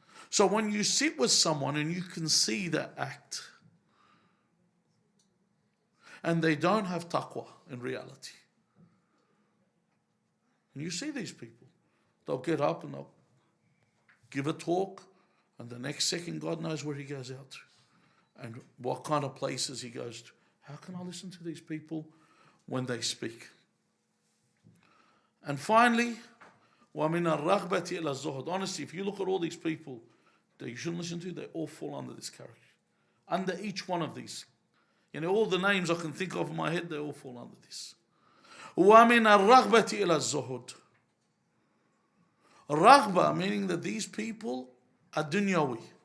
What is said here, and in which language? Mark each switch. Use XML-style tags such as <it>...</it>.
<en>So when you sit with someone and you can see that act, and they don't have taqwa in reality, and you see these people, they'll get up and they'll give a talk, and the next second God knows where he goes out to and what kind of places he goes to. How can I listen to these people when they speak? And finally,</en> <ar>وَمِنَ الرَّغْبَةِ إِلَى الزُّهْدِ.</ar> <en>Honestly, if you look at all these people that you shouldn't listen to, they all fall under this category. Under each one of these. All the names I can think of in my head, they all fall under this.</en> <ar>وَمِنَ الرَّغْبَةِ إِلَى الزُّهْدِ.</ar> <en>Raghba, meaning that these people are dunyawi.</en>